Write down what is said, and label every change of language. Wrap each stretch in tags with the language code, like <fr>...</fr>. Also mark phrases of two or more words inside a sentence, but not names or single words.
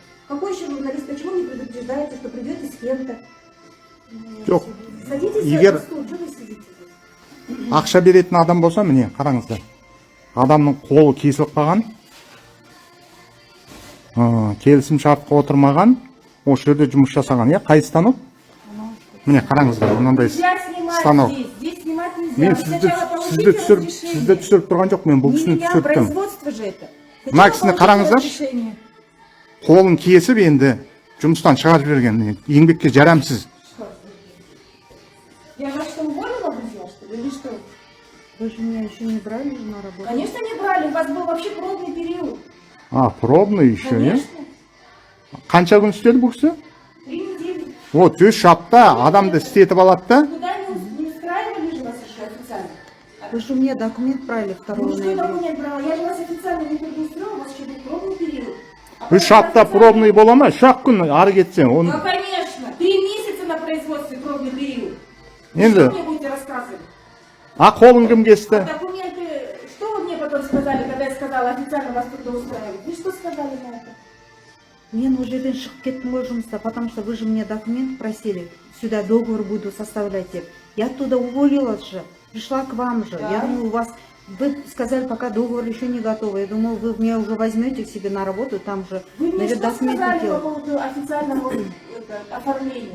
<ru>Какой еще журналист? Почему не предупреждаете, что придете с кем-то?</ru> <kk>Жоқ.</kk> <ru>Садитесь</ru> <kk>Егер-</kk> <ru>за стол, что вы сидите?</ru> <kk>Ақша беретін адам болса, міне, қараңыздар. Адамның қолы кесіліп қалған. Келісім шартқа отырмаған, осы жерде жұмыс жасаған. Қай станок? Міне, қараңыздар, мынандай станок.</kk> <ru>Здесь снимать нельзя.</ru> <kk>Мен</kk> <ru>Вы сначала получите разрешение.</ru> <kk>сізді түсіріп тұрған жоқ, мен бұл кісіні</kk> <ru>Меня,</ru> <kk>түсірттім.</kk> <ru>производство же это.</ru> <kk>Мына кісіні қараңыздар.</kk> <ru>Разрешение.</ru> <kk>Қолын кесіп енді жұмыстан шығарып жіберген. Еңбекке жарамсыз.</kk> <ru>Я вас что, уволила, друзья, что ли, или что? Вы же меня еще не брали же на работу. Конечно, не брали. У вас был вообще пробный период. Пробный еще, не? Конечно.</ru> <kk>Қанша күн істеді бұл кісі?</kk> <ru>3 недели.</ru> <kk>Вот, 3 апта адамды істетіп алады да.</kk> <ru>Куда не устраивали же вас еще официально? Вы же мне документ брали 2 Ну что ноября. документ брала? Я же вас официально не трудоустроила, у вас еще был пробный период.</ru> <kk>3 апта пробный бола ма? 3 күн ары кетсең.</kk> <ru>Ну, конечно. 3 месяца на производстве пробный период.</ru> <kk>Енді,</kk> <ru>Что мне будете рассказывать?</ru> <kk>қолын кім кесті?</kk> <ru>Документы, что вы мне потом сказали, когда я сказала официально вас трудоустраивать? Вы что сказали на это?</ru> <kk>Мен уже жерден шығып кеттім ғой жұмыста,</kk> <ru>потому что вы же мне документ просили, сюда договор буду составлять деп. Я оттуда уволилась же, пришла к вам же. Да. Я думаю, у вас, вы сказали, пока договор еще не готов. Я думала, вы меня уже возьмете к себе на работу, там же, Вы мне наверное, что сказали по делать. поводу официального оформления?</ru>